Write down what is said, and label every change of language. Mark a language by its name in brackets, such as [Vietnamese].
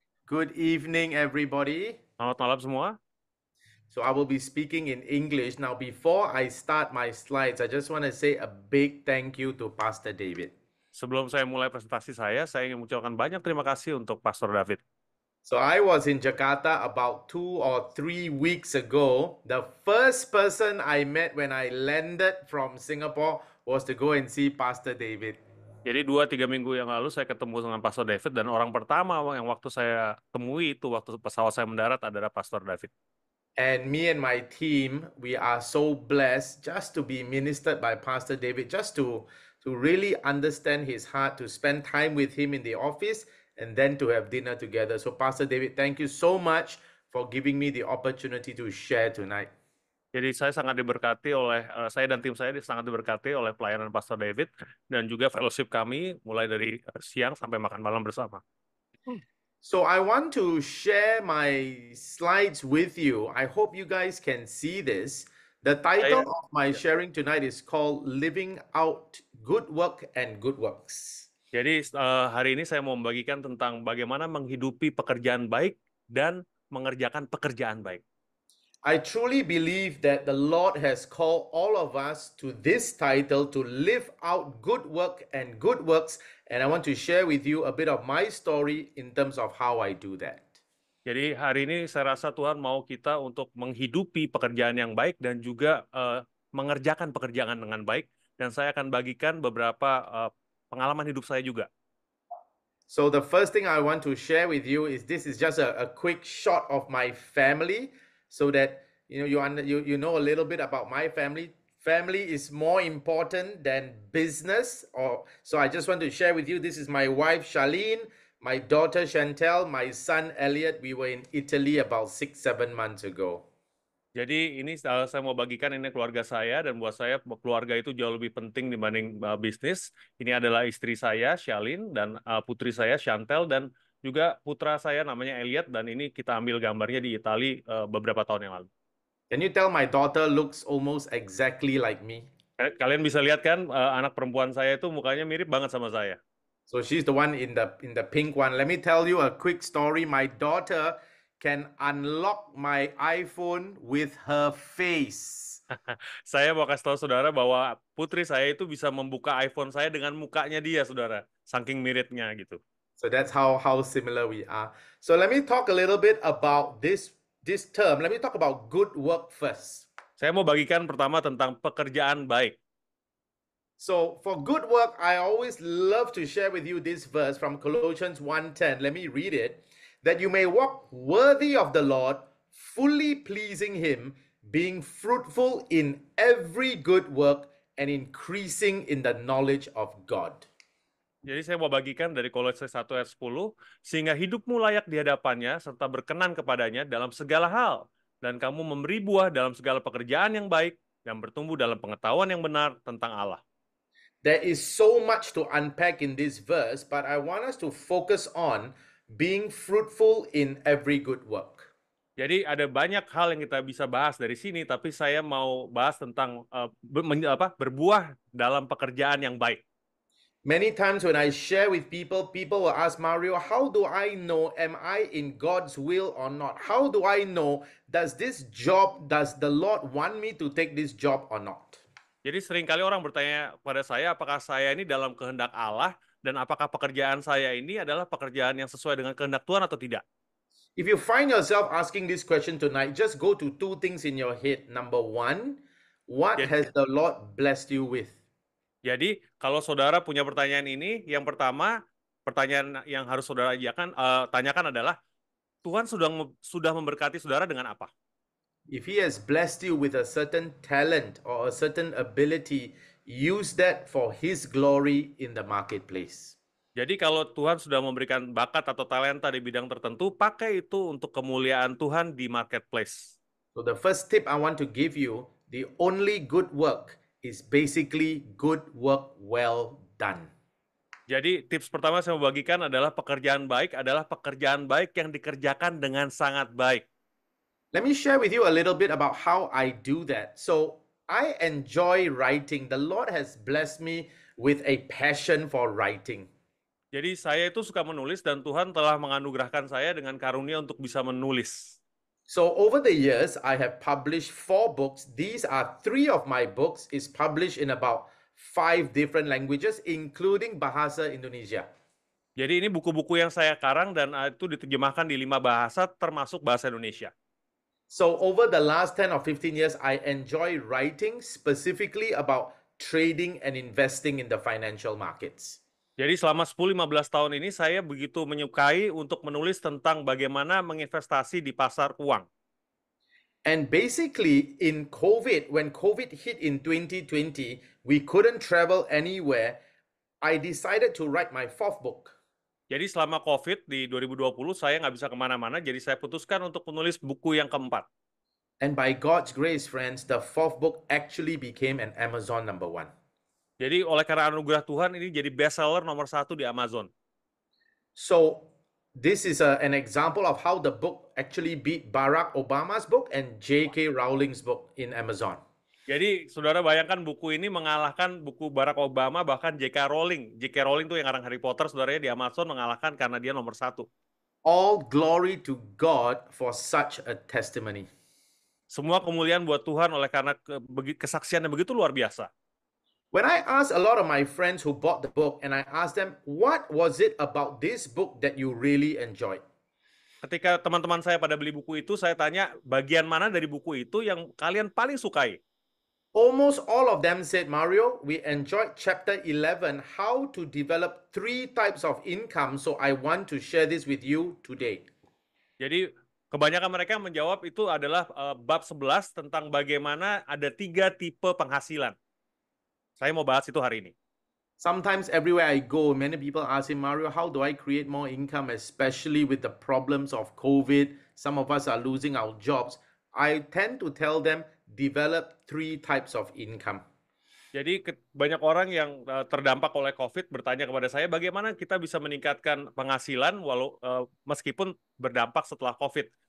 [English] Good evening, everybody. [Indonesian] Selamat malam semua. [English] So, I will be speaking in English. Now, before I start my slides, I just want to say a big thank you to Pastor David. [Indonesian] Sebelum saya mulai presentasi saya ingin mengucapkan banyak terima kasih untuk Pastor David. [English] So, I was in Jakarta about 2 or 3 weeks ago. The first person I met when I landed from Singapore was to go and see Pastor David. [Indonesian] Jadi 2-3 minggu yang lalu saya ketemu dengan Pastor David dan orang pertama yang waktu saya temui itu waktu pesawat saya mendarat adalah Pastor David. [English] And me and my team, we are so blessed just to be ministered by Pastor David, just to really understand his heart, to spend time with him in the office, and then to have dinner together. So, Pastor David, thank you so much for giving me the opportunity to share tonight. [Indonesian] Jadi saya sangat diberkati oleh saya dan tim saya sangat diberkati oleh pelayanan Pastor David dan juga fellowship kami mulai dari siang sampai makan malam bersama. [English] So, I want to share my slides with you. I hope you guys can see this. The title [Indonesian] Saya [English] of my sharing tonight is called Living Out Good Work and Good Works. [Indonesian] Jadi hari ini saya mau membagikan tentang bagaimana menghidupi pekerjaan baik dan mengerjakan pekerjaan baik. [English] I truly believe that the Lord has called all of us to this title to live out good work and good works. And I want to share with you a bit of my story in terms of how I do that. [Indonesian] Jadi hari ini saya rasa Tuhan mau kita untuk menghidupi pekerjaan yang baik dan juga mengerjakan pekerjaan dengan baik. Dan saya akan bagikan beberapa pengalaman hidup saya juga. [English] So, the first thing I want to share with you is this is just a quick shot of my family so that you know a little bit about my family. Family is more important than business. Or so I just want to share with you. This is my wife Charlene, my daughter Chantel, my son Elliot. We were in Italy about 6-7 months ago. [Indonesian] Jadi ini saya mau bagikan ini keluarga saya dan buat saya keluarga itu jauh lebih penting dibanding bisnis. Ini adalah istri saya Shalin dan putri saya Chantel dan juga putra saya namanya Elliot dan ini kita ambil gambarnya di Itali beberapa tahun yang lalu. [English] Can you tell my daughter looks almost exactly like me? [Indonesian] Kalian bisa lihat kan anak perempuan saya itu mukanya mirip banget sama saya. [English] So she's the one in the pink one. Let me tell you a quick story. My daughter can unlock my iPhone with her face. [Indonesian] Saya mau kasih tahu saudara bahwa putri saya itu bisa membuka iPhone saya dengan mukanya dia, saudara. Saking miripnya gitu. [English] So that's how similar we are. So let me talk a little bit about this term. Let me talk about good work first. [Indonesian] Saya mau bagikan pertama tentang pekerjaan baik. [English] So for good work, I always love to share with you this verse from Colossians 1:10. Let me read it. That you may walk worthy of the Lord, fully pleasing him, being fruitful in every good work and increasing in the knowledge of God. [Indonesian] Jadi saya mau bagikan dari Kolose 1 ayat 10, sehingga hidupmu layak di hadapannya, serta berkenan kepadanya dalam segala hal, dan kamu memberi buah dalam segala pekerjaan yang baik, dan bertumbuh dalam pengetahuan yang benar tentang Allah. [English] There is so much to unpack in this verse, but I want us to focus on being fruitful in every good work. [Indonesian] Jadi ada banyak hal yang kita bisa bahas dari sini, tapi saya mau bahas tentang berbuah dalam pekerjaan yang baik. [English] Many times when I share with people, people will ask Mario, how do I know, am I in God's will or not? How do I know, does the Lord want me to take this job or not? [Indonesian] Jadi seringkali orang bertanya pada saya, apakah saya ini dalam kehendak Allah, dan apakah pekerjaan saya ini adalah pekerjaan yang sesuai dengan kehendak Tuhan atau tidak? [English] If you find yourself asking this question tonight, just go to two things in your head. Number one, what [Indonesian] Jadi, [English] has the Lord blessed you with? [Indonesian] Jadi, kalau saudara punya pertanyaan ini, yang pertama, pertanyaan yang harus saudara tanyakan adalah, Tuhan sudah memberkati saudara dengan apa? [English] If He has blessed you with a certain talent or a certain ability, use that for His glory in the marketplace. [Indonesian] Jadi kalau Tuhan sudah memberikan bakat atau talenta di bidang tertentu, pakai itu untuk kemuliaan Tuhan di marketplace. [English] So the first tip I want to give you, the only good work is basically good work well done. [Indonesian] Jadi tips pertama saya mau bagikan adalah pekerjaan baik yang dikerjakan dengan sangat baik. [English] Let me share with you a little bit about how I do that. So I enjoy writing. The Lord has blessed me with a passion for writing. [Indonesian] Jadi saya itu suka menulis dan Tuhan telah menganugerahkan saya dengan karunia untuk bisa menulis. [English] So over the years, I have published 4 books. These are 3 of my books is published in about 5 different languages, including Bahasa Indonesia. [Indonesian] Jadi ini buku-buku yang saya karang dan itu diterjemahkan di 5 bahasa termasuk bahasa Indonesia. [English] So over the last 10 or 15 years, I enjoy writing specifically about trading and investing in the financial markets. [Indonesian] Jadi selama 10-15 tahun ini saya begitu menyukai untuk menulis tentang bagaimana menginvestasi di pasar uang. [English] And basically in COVID, when COVID hit in 2020, we couldn't travel anywhere. I decided to write my 4th book. [Indonesian] Jadi selama COVID di 2020 saya nggak bisa kemana-mana, jadi saya putuskan untuk menulis buku yang keempat. [English] And by God's grace, friends, the 4th book actually became an Amazon #1. [Indonesian] Jadi oleh karena anugerah Tuhan ini jadi bestseller nomor 1 di Amazon. [English] So this is an example of how the book actually beat Barack Obama's book and J.K. Rowling's book in Amazon. [Indonesian] Jadi saudara bayangkan buku ini mengalahkan buku Barack Obama, bahkan J.K. Rowling. J.K. Rowling tuh yang ngarang Harry Potter, saudaranya di Amazon mengalahkan karena dia nomor 1. [English] All glory to God for such a testimony. [Indonesian] Semua kemuliaan buat Tuhan oleh karena kesaksian yang begitu luar biasa. [English] When I asked a lot of my friends who bought the book and I asked them, what was it about this book that you really enjoyed? [Indonesian] Ketika teman-teman saya pada beli buku itu, saya tanya bagian mana dari buku itu yang kalian paling sukai? [English] Almost all of them said, Mario, we enjoyed chapter 11, how to develop 3 types of income. So I want to share this with you today. [Indonesian] Jadi kebanyakan mereka menjawab itu adalah bab 11 tentang bagaimana ada 3 tipe penghasilan. Saya mau bahas itu hari ini. [English] Sometimes everywhere I go, many people ask me, Mario, how do I create more income, especially with the problems of COVID? Some of us are losing our jobs. I tend to tell them, develop 3 types of income. [Indonesian] Jadi banyak orang yang terdampak oleh COVID bertanya kepada saya, bagaimana kita bisa meningkatkan penghasilan walau meskipun berdampak setelah COVID.